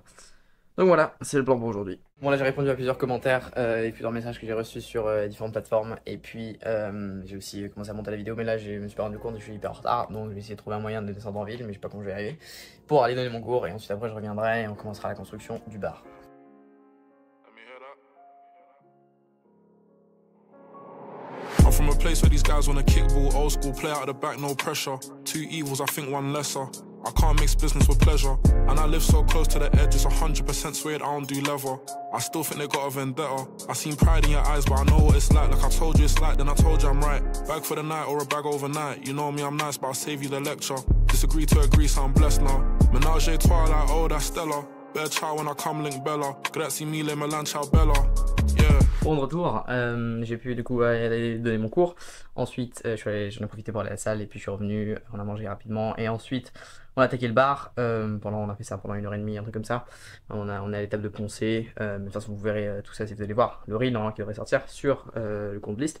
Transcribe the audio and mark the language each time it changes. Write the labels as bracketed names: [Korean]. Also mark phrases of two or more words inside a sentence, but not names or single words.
[French] Donc voilà, c'est le plan pour aujourd'hui. Bon là j'ai répondu à plusieurs commentaires et plusieurs messages que j'ai reçus sur différentes plateformes. Et puis j'ai aussi commencé à monter la vidéo, mais là je me suis pas rendu compte que je suis hyper en retard. Donc je vais essayer de trouver un moyen de descendre en ville, mais je sais pas comment je vais y arriver. Pour aller donner mon cours et ensuite après je reviendrai et on commencera la construction du bar. [English] I'm from a place where these guys wanna kickball, old school, play out of the back, no pressure. Two evils, I think one lesser. I can't mix business with pleasure. And I live so close to the edge, it's 100% suede, I don't do leather. I still think they got a vendetta. I seen pride in your eyes, but I know what it's like. Like I told you it's like, then I told you I'm right. Bag for the night or a bag overnight. You know me, I'm nice, but I'll save you the lecture. Disagree to agree, so I'm blessed now. [French] Menage a trois, [English] like, oh, that's Stella. Better child when I come link Bella. [Italian] Grazie mille, Milan, ciao Bella. [English] Yeah. [French] Bon, de retour, j'ai pu du coup aller donner mon cours. Ensuite, j'en ai profité pour aller à la salle et puis je suis revenu, on a mangé rapidement. Et ensuite, on a attaqué le bar. On a fait ça pendant 1h30, un truc comme ça. On est à l'étape de poncer. Mais de toute façon, vous verrez tout ça si vous allez voir le reel normalement qui devrait sortir sur le compte list.